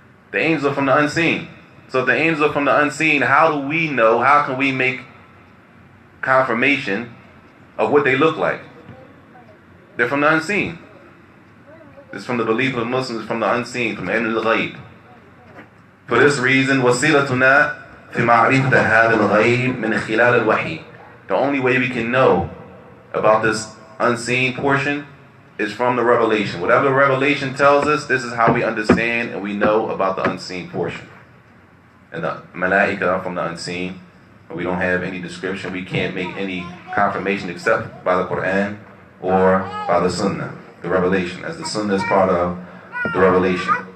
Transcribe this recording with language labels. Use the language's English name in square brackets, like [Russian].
[English] The angels are from the unseen. So if the angels are from the unseen, how do we know, how can we make confirmation of what they look like? They're from the unseen. This is from the belief of Muslims, from the unseen, from the al-ghayb. For this reason, [Arabic] وَسِيلَتُنَا فِي مَعْرِفَةِ هَذَا الْغَيْبِ مِنْ خِلَالِ الْوَحْيِ. [English] The only way we can know about this unseen portion is from the revelation. Whatever the revelation tells us, this is how we understand and we know about the unseen portion. And the malaika are from the unseen. We don't have any description. We can't make any confirmation except by the Quran or by the Sunnah, the revelation, as the Sunnah is part of the revelation.